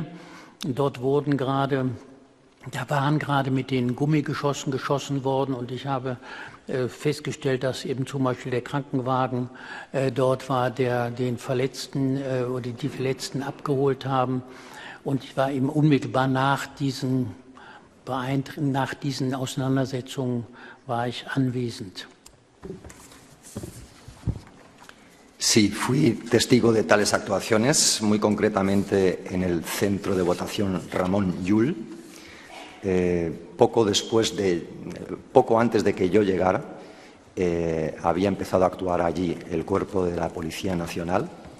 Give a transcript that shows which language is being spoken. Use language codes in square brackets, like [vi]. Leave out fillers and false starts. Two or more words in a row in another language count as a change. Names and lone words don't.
[de] Dort waren gerade mit den Gummigeschossen geschossen worden, und ich habe festgestellt, dass eben zum Beispiel der Krankenwagen dort war, der den Verletzten oder die Verletzten abgeholt haben. Und ich war eben unmittelbar nach diesen Auseinandersetzungen war ich anwesend. [es] Sí, fui testigo de tales actuaciones, muy concretamente en el centro de votación Ramon Llull. Poco antes de que yo llegara, había empezado a actuar allí el cuerpo de la Policía Nacional.